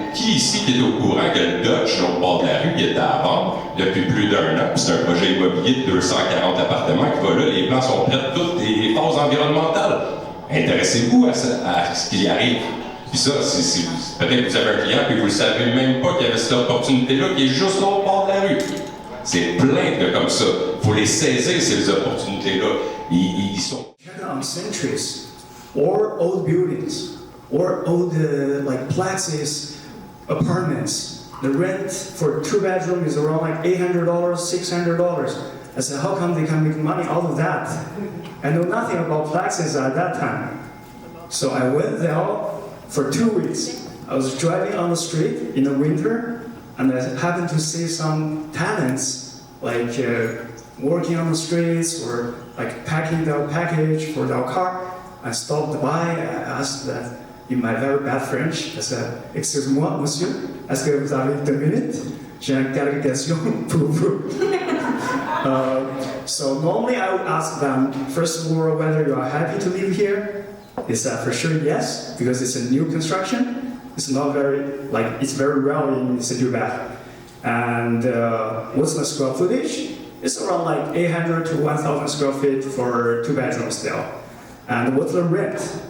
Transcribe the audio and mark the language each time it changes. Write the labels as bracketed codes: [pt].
[fr] Qui ici qui est au courant que le Dutch, l'autre bord de la rue, qui était à vendre depuis plus d'1 an, puis c'est un projet immobilier de 240 appartements qui va là, les plans sont prêts de toutes les phases environnementales. Intéressez-vous à ce qui arrive. Puis ça, peut-être que vous avez un client et vous ne savez même pas qu'il y avait cette opportunité-là qui est juste l'autre bord de la rue. C'est plein de comme ça. Il faut les saisir, ces opportunités-là. Ils sont... [en] On centuries, or old buildings, or old like places, apartments. The rent for 2 bedroom is around like $800, $600. I said, how come they can make money out of that? I know nothing about places at that time. So I went there for 2 weeks. I was driving on the street in the winter, and I happened to see some tenants like working on the streets or like packing their package for their car. I stopped by, I asked that in my very bad French, I said, [fr] excusez-moi, monsieur, est-ce que vous avez 2 minutes? J'ai une question pour vous. [en] So normally I would ask them, first of all, whether you are happy to live here. They said for sure yes, because it's a new construction. It's not very, like, it's very rare in Saint-Hubert. And what's the square footage? It's around like 800 to 1,000 square feet for 2 bedrooms there. And what's the rent?